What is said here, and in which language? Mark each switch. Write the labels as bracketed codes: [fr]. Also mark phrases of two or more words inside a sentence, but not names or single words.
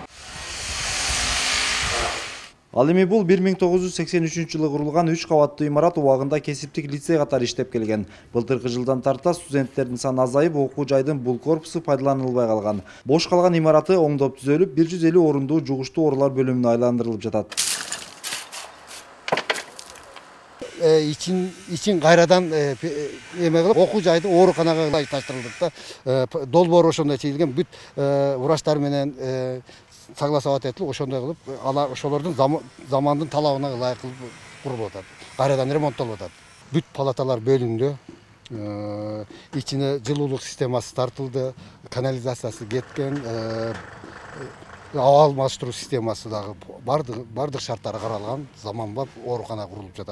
[ky] Ал эми бул 1983-жылы курулган 3 кабаттуу имарат убагында кесиптик лицей катары иштеп келген. Былтыркы жылдан тарта студенттердин саны азайып, окуу жайдын бул корпусу пайдаланылбай калган. Бош калган имараты оңдоп түзөлүп, 150 орундуу жугуштуу оорулар бөлүмүнө айландырылып жатат. İçin kayradan emek kılıp okul jайды oorukанага таштырылдык да. Долбоор ошондой чейилген бүт врачтар менен согласовать этилип, ошондой кылып, ошолордун замандын талабына ылайык кылып курулуп атат. Кайрадан ремонттолуп атат. Бүт палаталар бөлүндү. İçine жылуулук системасы тартылды, канализациясы кеткен, аба алмаштыруу системасы дагы бардык шарттары каралган заманбап оорукана курулуп жатат.